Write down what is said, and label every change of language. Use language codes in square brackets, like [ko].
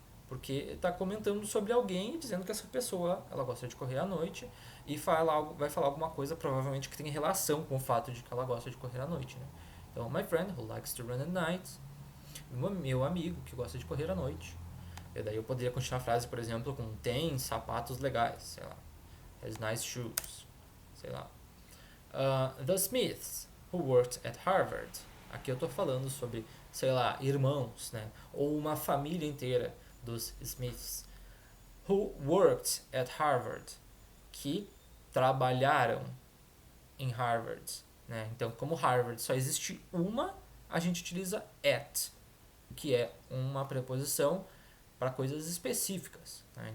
[pt] Porque está comentando sobre alguém, dizendo que essa pessoa ela gosta de correr à noite e vai falar alguma coisa provavelmente que tem relação com o fato de que ela gosta de correr à noite. Né? Então, [en] my friend who likes to run at night, [pt] meu amigo que gosta de correr à noite. E daí eu poderia continuar a frase, por exemplo, com tem sapatos legais, sei lá, [en] has nice shoes, [pt] sei lá. [en] The Smiths, who worked at Harvard. [pt] Aqui eu estou falando sobre, sei lá, irmãos, né? Ou uma família inteira dos Smiths. [en] Who worked at Harvard. [pt] Que trabalharam em Harvard. Né? Então, como Harvard só existe uma, a gente utiliza at, que é uma preposição para coisas específicas. Né?